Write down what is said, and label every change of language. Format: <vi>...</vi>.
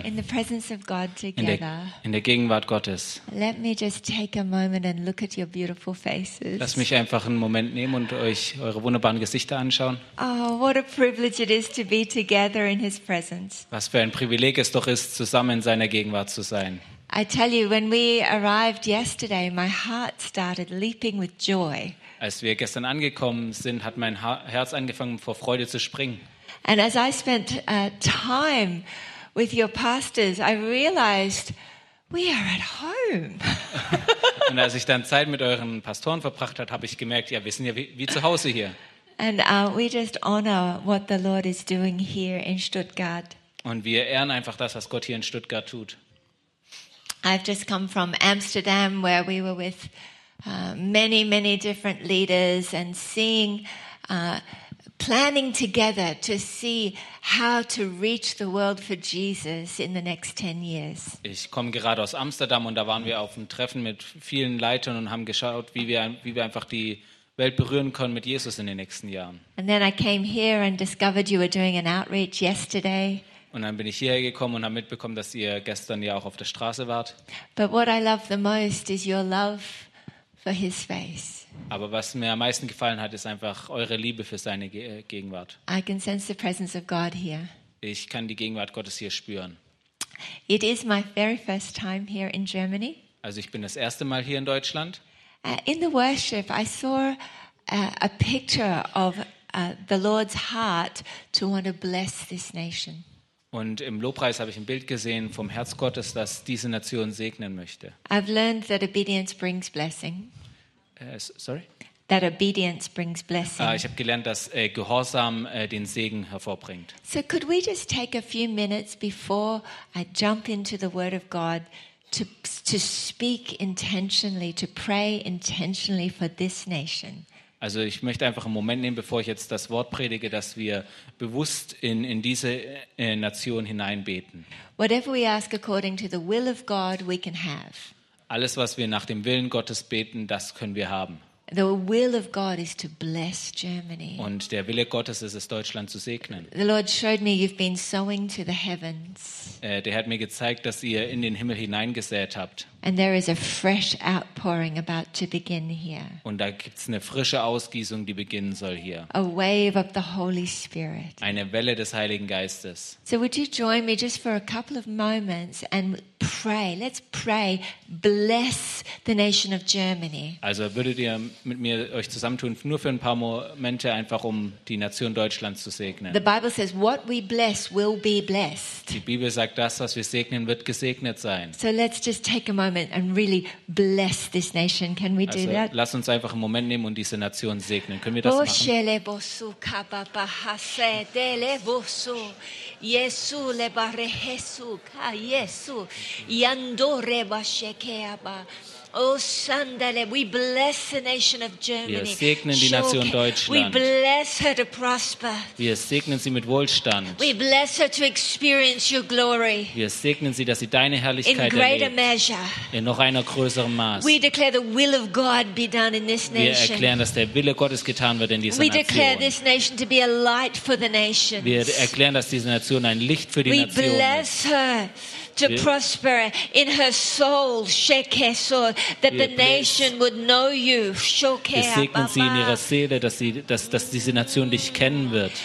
<en>In the presence of God together.</en> <de>In der Gegenwart Gottes.</de> <en>Let me just take a moment and look at your beautiful faces.</en> <de>Lass mich einfach einen Moment nehmen und euch eure wunderbaren Gesichter anschauen.</de> <en>Oh, what a privilege it is to be together in his presence.</en> <de>Was für ein Privileg es doch ist, zusammen in seiner Gegenwart zu sein.</de> <en>I tell you, when we arrived yesterday, my heart started leaping with joy.</en> <de>Als wir gestern angekommen sind, hat mein Herz angefangen vor Freude zu springen.</de> <en>And as I spent time with your pastors, I realized we are at home.</en> <de>Und als ich dann Zeit mit euren Pastoren verbracht hat, habe ich gemerkt, ja, wir sind ja wie zu Hause hier.</de> <en>And we just honor what the Lord is doing here in Stuttgart.</en> <de>Und wir ehren einfach das, was Gott hier in Stuttgart tut.</de> <en>I've just come from Amsterdam, where we were with many, many different leaders and seeing. Planning together to see how to reach the world for Jesus in the next 10 years.</en> <de>Ich komme gerade aus Amsterdam und da waren wir auf einem Treffen mit vielen Leitern und haben geschaut, wie wir einfach die Welt berühren können mit Jesus in den nächsten Jahren.</de> <en>And then I came here and discovered you were doing an outreach yesterday.</en> <de>Und dann bin ich hierher gekommen und habe mitbekommen, dass ihr gestern ja auch auf der Straße wart.</de> <en>But what I love the most is your love for his face.</en> <de>Aber was mir am meisten gefallen hat, ist einfach eure Liebe für seine Gegenwart.</de> <en>I can sense the presence of God here.</en> <de>Ich kann die Gegenwart Gottes hier spüren.</de> <en>It is my very first time here in Germany.</en> <de>Also ich bin das erste Mal hier in Deutschland.</de> <en>In the worship I saw a picture of the Lord's heart to want to bless this nation.</en> <de>Und im Lobpreis habe ich ein Bild gesehen vom Herz Gottes, das diese Nation segnen möchte.</de> <en>I've learned that obedience brings blessing. That obedience brings blessing.</en> <de>Ich habe gelernt, dass Gehorsam den Segen hervorbringt.</de> <en>So could we just take a few minutes before I jump into the Word of God to speak intentionally, to pray intentionally for this nation?</en> <de>Also ich möchte einfach einen Moment nehmen, bevor ich jetzt das Wort predige, dass wir bewusst in diese Nation hineinbeten.</de> <en>Whatever we ask according to the will of God, we can have.</en> <de>Alles, was wir nach dem Willen Gottes beten, das können wir haben.</de> <en>The will of God is to bless Germany.</en> <de>Und der Wille Gottes ist es, Deutschland zu segnen.</de> <en>The Lord showed me you've been sowing to the heavens.</en> <de>Der hat mir gezeigt, dass ihr in den Himmel hineingesät habt.</de> <en>And there is a fresh outpouring about to begin here.</en> <de>Und da gibt's eine frische Ausgießung, die beginnen soll hier.</de> <en>A wave of the Holy Spirit.</en> <de>Eine Welle des Heiligen Geistes.</de> <en>So would you join me just for a couple of moments and pray? Let's pray. Bless the nation of Germany.</en> <de>Also würdet ihr mit mir euch zusammentun, nur für ein paar Momente, einfach um die Nation Deutschland zu segnen.</de> <en>The Bible says, "What we bless will be blessed."</en> <de>Die Bibel sagt, das, was wir segnen, wird gesegnet sein.</de> <en>So let's just take a moment and really bless this nation. Can we do that?</en> <de>Lass uns einfach einen Moment nehmen und diese Nation segnen. Können wir das machen?</de> <en>We bless the nation of Germany.</en> <de>Wir segnen die Nation Deutschland.</de> <en>We bless her to prosper.</en> <de>Wir segnen sie mit Wohlstand.</de> <en>We bless her to experience your glory.</en> <de>Wir segnen sie, dass sie deine Herrlichkeit erlebt.</de> <en>In greater measure.</en> <de>In noch einer größeren Maß.</de> <en>We declare the will of God be done in this nation.</en> <de>Wir erklären, dass der Wille Gottes getan wird in dieser Nation.</de> <en>We declare this nation to be a light for the nations.</en> <de>Wir erklären, dass diese Nation ein Licht für die Nation ist.</de> <en>We bless her to prosper in her soul, shekeso, that the nation would know you, shoke.</en> <de>Wir segnen sie in ihrer Seele, dass diese Nation dich kennen wird.</de>